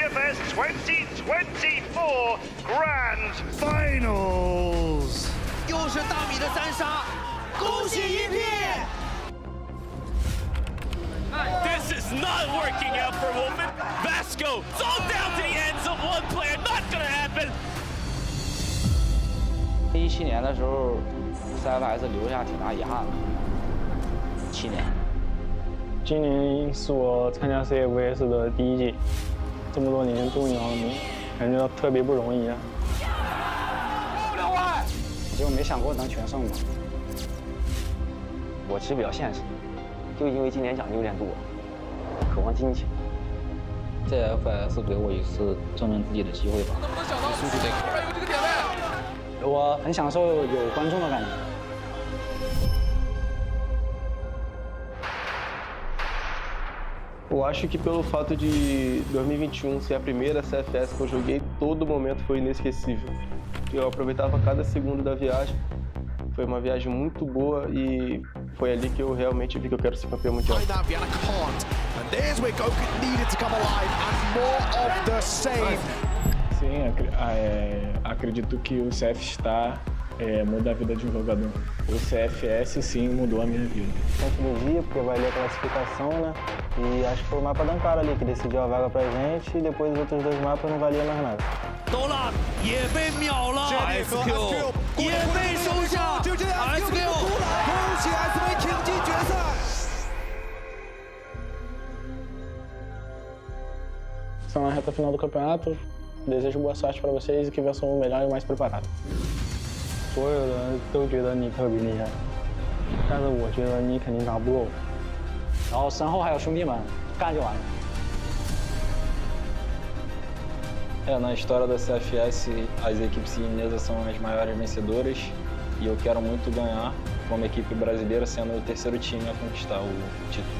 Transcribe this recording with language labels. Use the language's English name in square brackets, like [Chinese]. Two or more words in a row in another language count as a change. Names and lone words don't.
[English] CFS 2024 Grand Finals. [Chinese] 又是大米的三杀，恭喜一片！ [English] This is not working out for Wolfen. Vasco, it's all down to the ends of one player. Not gonna happen. [Chinese] 17 年的时候，CFS 留下挺大遗憾的。7年。今年是我参加 CFS 的第1届，这么多年终于熬明，感觉到特别不容易啊。结果没想过能全胜嘛。我其实比较现实，就因为今年奖金有点多，渴望金钱。CFS 给我一次证明自己的机会吧。能不能想到速度这个？后面有这个点位。我很享受有观众的感觉。 [Portuguese] Eu acho que pelo fato de 2021 ser a primeira CFS que eu joguei, todo momento foi inesquecível. Eu aproveitava cada segundo da viagem. Foi uma viagem muito boa e foi ali que eu realmente vi que eu quero ser campeão mundial. Sim, acredito que o CF muda a vida de um jogador. O CFS sim mudou a minha vida. Dia porque vai ler a classificação, né? E acho que foi o mapa da Ankara ali que decidiu a vaga pra gente e depois os outros dois mapas não valiam mais nada. [Chinese] 都了，也被秒了 ，SQ 也被收下 ，SQ 恭喜 SV 挺进决赛。 [Portuguese] Estão na reta final do campeonato. Desejo boa sorte para vocês e que vençam o melhor e o mais preparado. [Chinese] 所有人都觉得你特别厉害，但是我觉得你肯定打不过我。然后身后还有兄弟们，干就完了。 [Portuguese] Na história da CFS, as equipes chinesas são as maiores vencedoras e eu quero muito ganhar como equipe brasileira, sendo o terceiro time a conquistar o título.